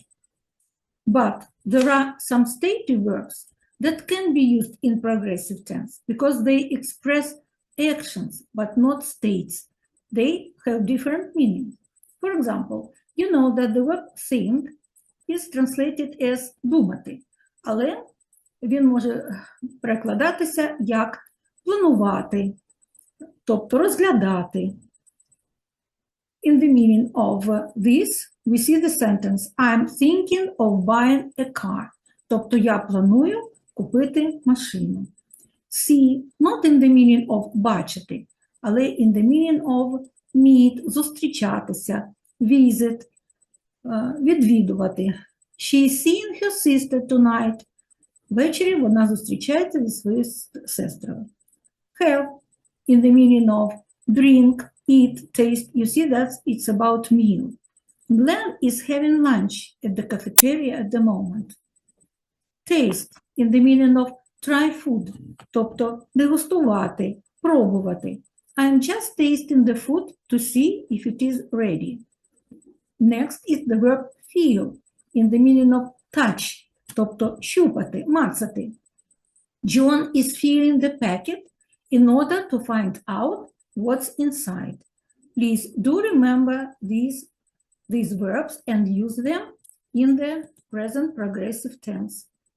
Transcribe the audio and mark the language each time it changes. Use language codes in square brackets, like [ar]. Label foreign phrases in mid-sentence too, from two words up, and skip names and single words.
[en] But there are some stative verbs that can be used in progressive tense because they express actions but not states. They have different meanings. For example, you know that the verb think is translated as [uk] думати, але він може перекладатися як планувати, тобто розглядати. [en] In the meaning of this, we see the sentence I'm thinking of buying a car. [uk] Тобто я планую купити машину. [en] See, not in the meaning of [uk] бачити, але [en] in the meaning of meet, зустрічатися, visit, відвідувати. She is seeing her sister tonight. [uk] Ввечері вона зустрічається зі своєю сестрою. [en] Have, in the meaning of drink, eat, taste. You see that it's about meal. Glenn is having lunch at the cafeteria at the moment. Taste, in the meaning of try food, [uk] тобто дегустувати, пробувати. [en] I'm just tasting the food to see if it is ready. Next is the verb feel, in the meaning of touch, [uk] тобто щупати, мацати. [en] John is feeling the packet in order to find out what's inside. Please do remember these verbs and use them in the present progressive tense.